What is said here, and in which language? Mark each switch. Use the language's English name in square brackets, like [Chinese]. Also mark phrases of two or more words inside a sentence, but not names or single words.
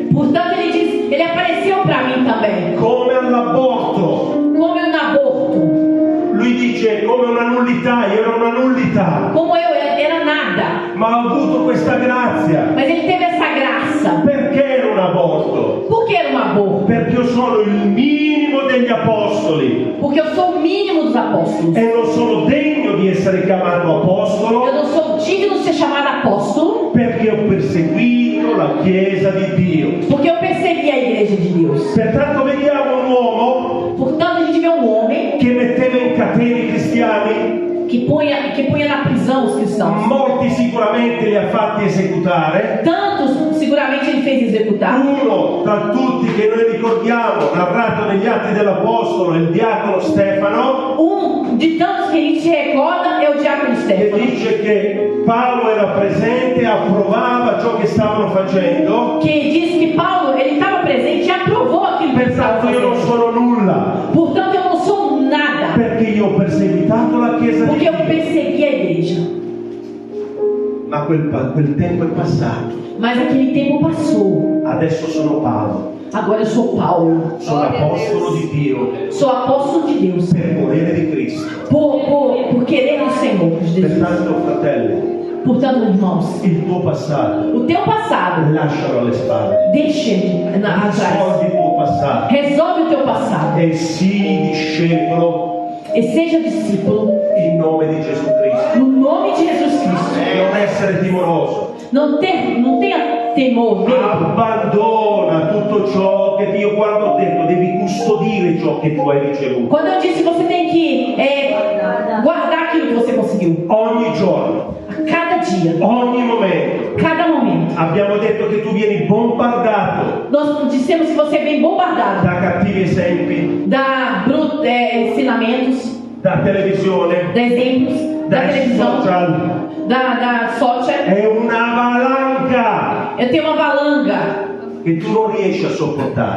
[Portuguese] Portanto, ele diz, ele apareceu para mim também, [Italian] come all'aborto. [Portuguese] como um aborto, [Italian] Lui dice come una nullità, io ero una nullità, [Portuguese] como eu era nada. [Italian] ma ho avuto questa grazia. [Portuguese] Mas ele teve essa graça. [Italian] Perché ero un aborto? [Portuguese] Por que era um aborto? [Italian] Perché io sono il minimo degli apostoli [Portuguese] Porque eu sou o mínimo dos apóstolos. [Italian] e non sono degno di essere chiamato [Portuguese] Eu [Italian] apostolo [Portuguese] não sou digno de ser chamado apóstolo, [Italian] perché ho perseguito la Chiesa di Dio. [Portuguese] porque eu persegui a igreja de Deus. [Italian] Pertanto vediamo un uomo [Portuguese] Portanto, a gente vê um homem [Italian] che metteva in catene i cristiani, [Portuguese] que punha na prisão os cristãos. [Italian] molti sicuramente li ha fatti esecutare. [Portuguese] Tantos, seguramente ele fez executar. [Italian] Uno tra tutti che noi ricordiamo, narrato negli Atti dell'Apostolo, il diacono Stefano, [Portuguese] De tantos que a gente recorda é o diácono [Italian] che Stefano, dice che Paolo era presente, approvava ciò che stavano facendo. [Portuguese] que diz que Paulo ele estava presente e aprovou aquilo que ele estava [Italian] Pertanto io non [Portuguese] fazendo. [Italian] sono nulla, [Portuguese] Portanto, eu não sou nada, [Italian] perché io ho perseguitato la Chiesa di [Portuguese] porque eu [Italian] Dio. [Portuguese] persegui a igreja. [Italian] Ma quel tempo è passato. [Portuguese] Mas aquele tempo passou. [Italian] Adesso sono Paolo, [Portuguese] Agora eu sou Paulo, [Italian] sono apostolo di Dio [Portuguese] sou apóstolo de Deus, [Italian] per volere di Cristo. [Portuguese] por querer do Senhor, de Jesus. [Italian] Pertanto, fratelli, [Portuguese] Portanto, irmãos, [Italian] il tuo passato [Portuguese] o teu passado, [Italian] lascialo alle spalle. [Portuguese] deixa ele atrás. [Italian] Risolvi il tuo passato [Portuguese] Resolve o teu passado [Italian] e sii discepolo [Portuguese] e seja discípulo [Italian] in nome di Gesù Cristo. [Portuguese] no nome de Jesus Cristo. [Italian] Non essere timoroso. [Portuguese] Não tenha temor, medo. [Italian] Abbandona tutto ciò che io quando ho detto devi custodire ciò che tu hai ricevuto. [Portuguese] Quando eu disse você tem que guardar aquilo que você conseguiu, [Italian] Ogni giorno, [Portuguese] a cada dia, [Italian] ogni momento. [Portuguese] cada momento. [Italian] Abbiamo detto che tu vieni bombardato [Portuguese] Nós dissemos que você é bem bombardado [Italian] da cattivi esempi, [Portuguese] da ensinamentos, [Italian] da televisione, [Portuguese] da exemplos, da [Italian] dai [Portuguese] televisão, [Italian] social. [Portuguese] da social. [Italian] È una valanga [Portuguese] Eu tenho uma valanga [Italian] che tu non riesci a sopportare